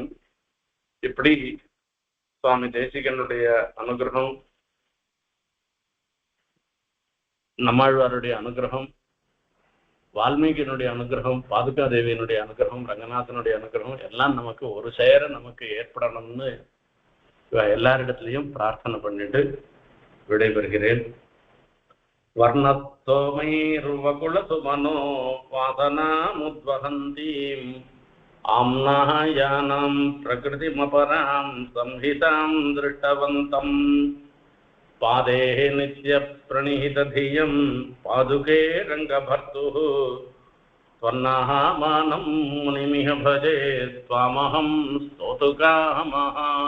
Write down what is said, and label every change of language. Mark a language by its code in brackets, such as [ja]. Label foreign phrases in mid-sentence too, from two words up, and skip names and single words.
[ta] இப்படி சுவாமி தேசிகனுடைய அனுகிரகம், நம்மாழ்வாருடைய அனுகிரகம், வால்மீகியினுடைய அனுகிரகம், பாதுகா தேவியினுடைய அனுகிரகம், ரங்கநாதனுடைய அனுகிரகம் எல்லாம் நமக்கு ஒரு சேர நமக்கு ஏற்படணும்னு எல்லாரிடத்திலையும் பிரார்த்தனை பண்ணிட்டு விடைபெறுகிறேன். [sa] वर्णस्तोमैर्वकुलसुमनो वासनामुद्वहन्तीम् आम्नायानां प्रकृतिमपरां संहितां दृष्टवन्तम् पादे नित्यप्रणिहितधियं पादुके रङ्गभर्तुः त्वन्नामानं मुनिमिह भजे त्वामहं स्तोतुकामः।